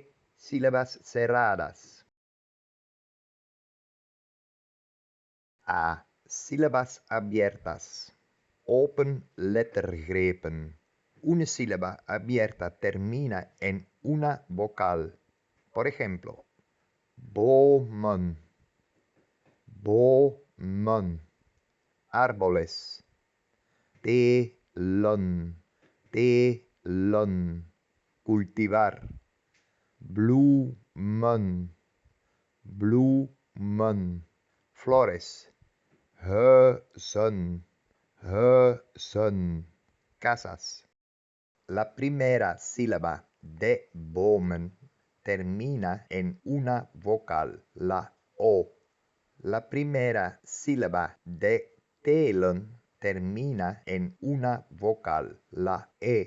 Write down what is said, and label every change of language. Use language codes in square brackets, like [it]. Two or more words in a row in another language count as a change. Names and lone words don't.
[es] Sílabas cerradas. A. Sílabas abiertas. [nl] Open lettergrepen. [es] Una sílaba abierta termina en una vocal. Por ejemplo, [nl] bomen, bomen. Árboles. Telen, telen. Cultivar. Bloemen, bloemen. Flores. Huizen, huizen. [es] Casas. La primera sílaba de bomen termina en una vocal, la O. La primera sílaba de telen termina en una vocal, la E.